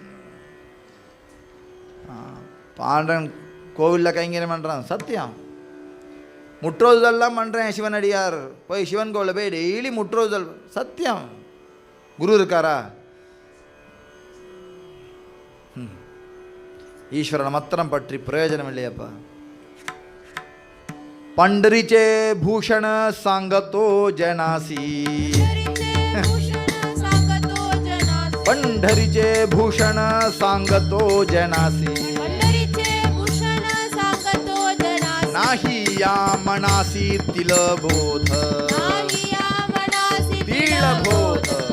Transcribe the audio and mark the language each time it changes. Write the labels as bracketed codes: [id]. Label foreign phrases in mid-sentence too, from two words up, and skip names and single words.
[ta] பாண்டன் கோவிலில் கைங்கரியம் பண்ணுறான், சத்தியம். முற்றோதுதல்லாம் பண்ணுறேன் சிவனடியார், போய் சிவன் கோவிலில் போய் டெய்லி முற்றோதுதல், சத்தியம். குரு இருக்காரா? ஈஸ்வரனை மாத்திரம் பற்றி பிரயோஜனம் இல்லையப்பா. [mr] पंढरीचे भूषण सांगतो जनासी, पंढरीचे भूषण सांगतो जनासी, नाही या मनासी तिलबोध, तिलबोध.